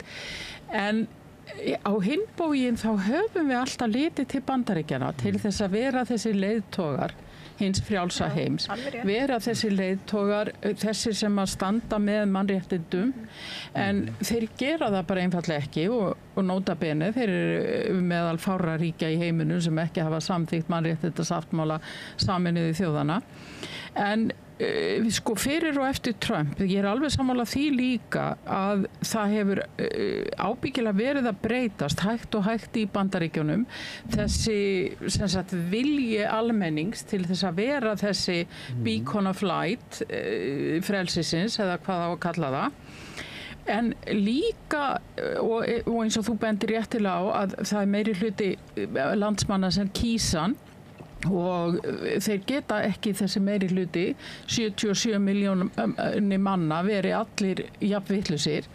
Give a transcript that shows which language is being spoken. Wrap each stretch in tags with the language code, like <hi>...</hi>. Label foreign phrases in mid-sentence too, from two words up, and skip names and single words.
<is>En á hinn bóginn þá höfum við alltaf litið til Bandaríkjanna til þess að vera þessi leiðtogar hins frjálsa heims, vera þessi leiðtogar, þessir sem að standa með mannréttindum, en þeir gera það bara einfallega ekki og</is> <la>nota bene,</la> <is>þeir eru meðal fárra ríkja í heiminum sem ekki hafa samþykkt mannréttindasáttmála Sameinuðu þjóðanna. En sko fyrir og eftir Trump, ég alveg sammála því líka að það hefur ábyggilega verið að breytast hægt og hægt í Bandaríkjunum þessi sem sagt vilji almennings til þess að vera þessi</is> <en>beacon of light</en> <is>frelsisins eða hvað á að kalla það. En líka, og eins og þú bendir réttilega á að það meiri hluti landsmanna sem kýsan og þeir geta ekki þessi meiri hluti 77 milljónir manna veri allir jafnvitlausir.</is>